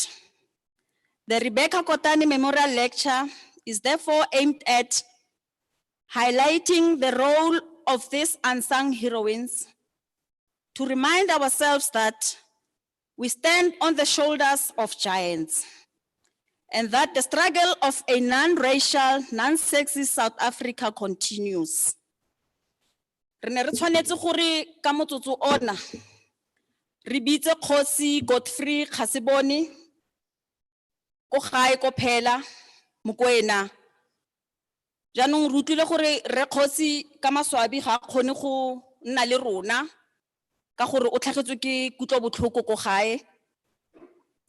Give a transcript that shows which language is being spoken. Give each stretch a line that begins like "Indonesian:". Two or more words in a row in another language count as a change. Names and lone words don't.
English: The Rebecca Kotane Memorial Lecture is therefore aimed at highlighting the role of these unsung heroines, to remind ourselves that we stand on the shoulders of giants, and that the struggle of a non-racial, non-sexist South Africa continues.
Tswana: Re ne re tshwanetse gore ka motsotso ona re bitse Kgosi Godfrey Khasiboni ko gae ko Phela Mokoena. Jaanong re utlwile gore re Kgosi ka maswabi ga kgone go nna le rona ka gore o tlhagetswe ke kutlobotlhoko ko gae.